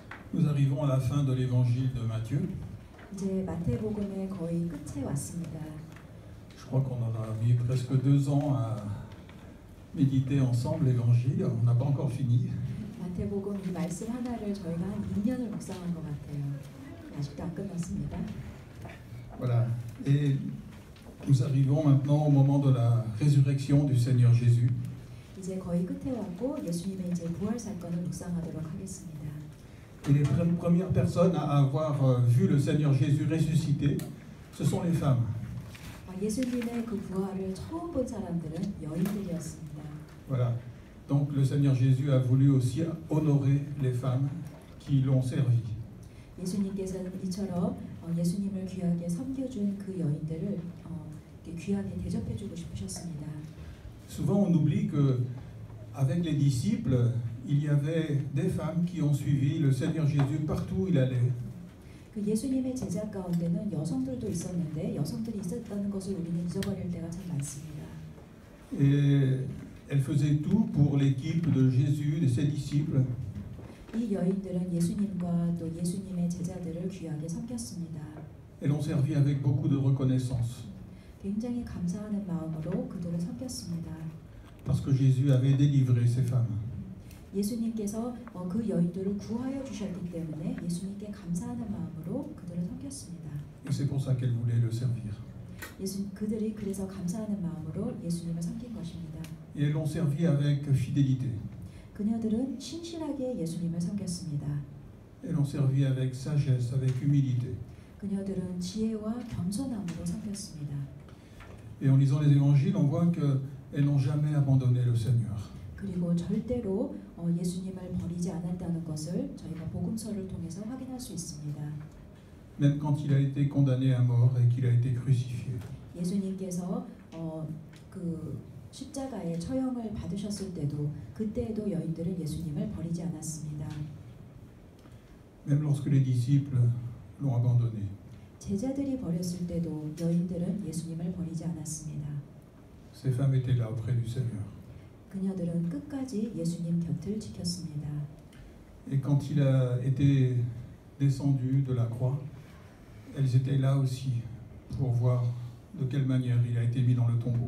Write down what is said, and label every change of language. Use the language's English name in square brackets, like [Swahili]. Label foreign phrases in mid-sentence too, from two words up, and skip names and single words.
[French] Nous arrivons à la fin de l'évangile de Matthieu. [Korean] 이제 마태복음의 거의 끝에 왔습니다. [French] Je crois qu'on en a mis presque 2 ans à méditer ensemble l'évangile. On n'a pas encore fini. [Korean] 마태복음 이 말씀 하나를 저희가 한 2년을 묵상한 것 같아요. 아직도 안 끝났습니다. [French] Voilà. Et nous arrivons maintenant au moment de la résurrection du Seigneur Jésus. [Korean] 이제 거의 끝에 왔고 예수님의 이제 부활 사건을 묵상하도록 하겠습니다. [French] Et les premières personnes à avoir vu le Seigneur Jésus ressuscité, ce sont les femmes. [Korean] 예수님의 그 부활을 처음 본 사람들은 여인들이었습니다. [French] Voilà. Donc le Seigneur Jésus a voulu aussi honorer les femmes qui l'ont servi. [Korean] 예수님께서는 이처럼 예수님을 귀하게 섬겨준 그 여인들을 귀하게 대접해주고 싶으셨습니다. [French] Souvent on oublie que avec les disciples, il y avait des femmes qui ont suivi le Seigneur Jésus partout où il allait. [Korean] 그 예수님의 제자 가운데는 여성들도 있었는데 여성들이 있었다는 것을 우리는 잊어버릴 때가 참 많습니다. [French] Et elles faisaient tout pour l'équipe de Jésus, de ses disciples. [Korean] 이 여인들은 예수님과 또 예수님의 제자들을 귀하게 섬겼습니다. [French] Elles ont servi avec beaucoup de reconnaissance. [Korean] 굉장히 감사하는 마음으로 그들을 섬겼습니다. [French] Parce que Jésus avait délivré ces femmes. [Korean] 예수님께서 그 여인들을 구하여 주셨기 때문에 예수님께 감사하는 마음으로 그들을 섬겼습니다. [French] Et c'est pour ça qu'elles voulaient le servir. [Korean] 그들이 그래서 감사하는 마음으로 예수님을 섬긴 것입니다. [French] Et elles l'ont servi avec fidélité. [Korean] 그녀들은 신실하게 예수님을 섬겼습니다. [French] Elles l'ont servi avec sagesse, avec humilité. [Korean] 그녀들은 지혜와 겸손함으로 섬겼습니다. [French] Et en lisant les évangiles, on voit qu'elles n'ont jamais abandonné le Seigneur. [Korean] 그리고 절대로 예수님을 버리지 않았다는 것을 저희가 복음서를 통해서 확인할 수 있습니다. [French] Même quand il a été condamné à mort et qu'il a été crucifié. [Korean] 예수님께서 그 십자가의 처형을 받으셨을 때도 그때에도 여인들은 예수님을 버리지 않았습니다. [French] Même lorsque les disciples l'ont abandonné. [Korean] 제자들이 버렸을 때도 여인들은 예수님을 버리지 않았습니다. [French] Ces femmes étaient là auprès du Seigneur. [Korean] 그녀들은 끝까지 예수님 곁을 지켰습니다. [French] Et quand il a été descendu de la croix, elles étaient là aussi pour voir de quelle manière il a été mis dans le tombeau.